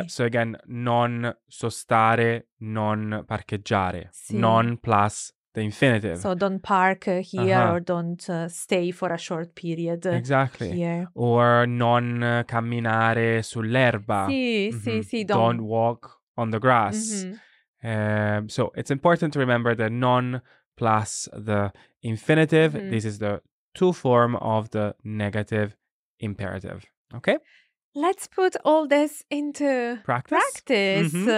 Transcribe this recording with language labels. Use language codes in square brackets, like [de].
[en] Yeah, so again, [it] non sostare, non parcheggiare. [en] Non plus the infinitive. So don't park here or don't stay for a short period here. [it] Or non camminare sull'erba. Sì, [en] don't walk on the grass. So it's important to remember the non plus the infinitive. This is the tu form of the negative imperative. Okay? Let's put all this into practice.